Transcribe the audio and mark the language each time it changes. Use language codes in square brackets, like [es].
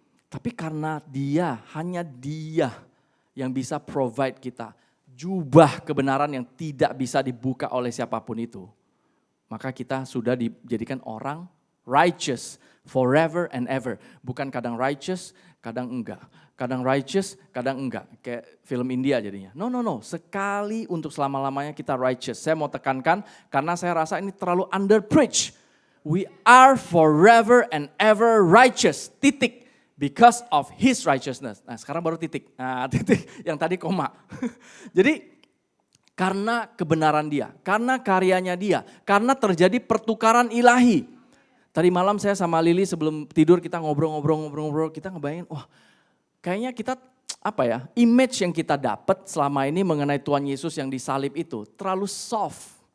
[id] Tapi karena hanya Dia yang bisa provide kita jubah kebenaran yang tidak bisa dibuka oleh siapapun itu. Maka kita sudah dijadikan orang [en] righteous forever and ever. [id] Bukan kadang righteous, kadang enggak. Kadang righteous, kadang enggak. Kayak film India jadinya. No. Sekali untuk selama-lamanya kita righteous. Saya mau tekankan karena saya rasa ini terlalu under preach. [en] We are forever and ever righteous. Titik. Because of his righteousness. [id] Nah sekarang baru titik. Nah titik yang tadi koma. Jadi karena kebenaran dia. Karena karyanya dia. Karena terjadi pertukaran ilahi. Tadi malam saya sama Lili sebelum tidur kita ngobrol. Kita ngebayangin wah kayaknya kita image yang kita dapat selama ini mengenai Tuhan Yesus yang disalib itu terlalu soft.